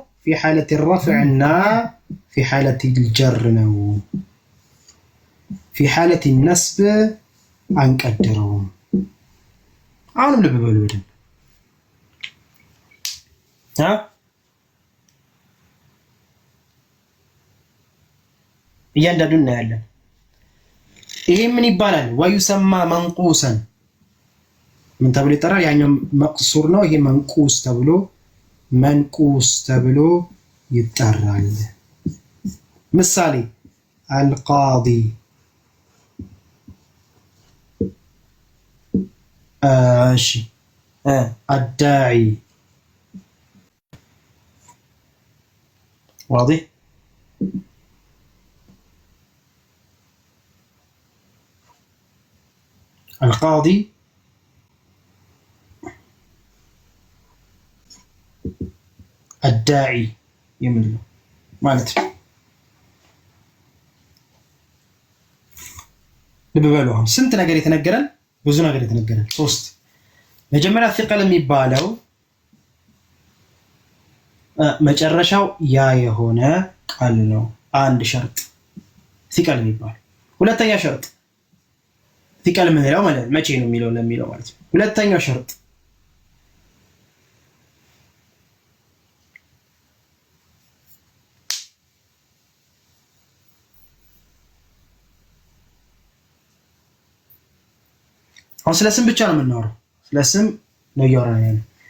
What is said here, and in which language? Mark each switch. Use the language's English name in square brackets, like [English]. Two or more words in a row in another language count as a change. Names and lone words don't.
[Arabic] في حالة الرفع [Amharic] እና [Arabic] في حالة الجر [Amharic] ነው። [Arabic] في حالة النصب [Amharic] አንቀድረውም። አሁንም ልብ በሉ በደንብ እያንዳንዱን እናያለን። ይሄ ምን ይባላል? [Arabic] ويسمى منقوصا [Amharic] ምን ተብሎ ይጠራል? ያኛው መቅሱር ነው። ይሄ መንቁስ ተብሎ ይጠራል። ምሳሌ አልቃዲ እሺ አዳዒ واضح [Arabic] القاضي الداعي يملو [Amharic] ማለት ነው። ልብ በሉ አሁን ስንት ነገር የተነገረን ብዙ ነገር የተነገረን ሶስት መጀመሪያ ፊቀል የሚባለው መጨረሻው ያ የሆነ ቃል ነው። አንድ ሸርጥ ፊቀል የሚባለው። ሁለተኛ ሸርጥ ፊቀል ምንለው ማለት መቼ ነው የሚለው ለሚለው ማለት ነው። ሁለተኛው ሸርጥ አሁን ስለ ስም ብቻ ነው የምናወራው። ስለ ስም ነው እያወራን ያለው